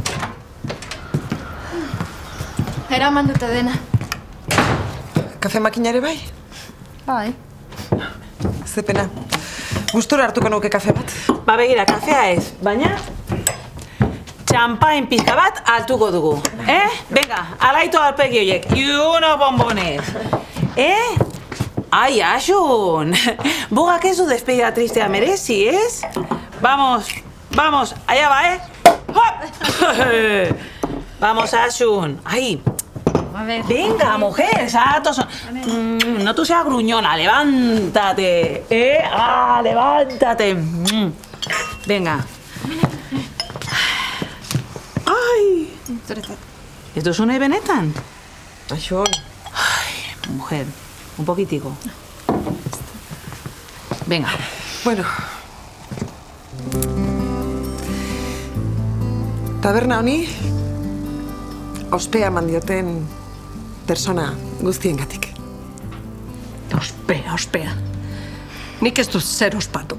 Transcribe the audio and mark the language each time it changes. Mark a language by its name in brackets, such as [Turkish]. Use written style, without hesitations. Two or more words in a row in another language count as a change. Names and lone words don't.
[Basque] Eraman dute dena. Kafe makinare bai? Bai. Ze pena. Gustura hartuko nuke kafe bat. Ba begira, kafea ez, baina txampain pizka bat hartuko dugu. Venga, alaitu alpegi horiek. [Spanish] Y unos bombones. Ai, Asun! [Basque] Bugak ez du despedida tristea merezi, ez? [Spanish] Vamos, vamos, allá va, ¡Hop! Vamos, Asun. Ai, venga, mujer, exacto. No tú seas gruñona, levántate. Levántate. Venga. [Basque] Ai. ¿Ez duzu nahi benetan? Asun. [Spanish] Ay, mujer. Un poquitico. Venga. Bueno. [Basque] Taberna honi ospea eman dioten persona guztiengatik. Ospea. Nik ez dut zer ospatu.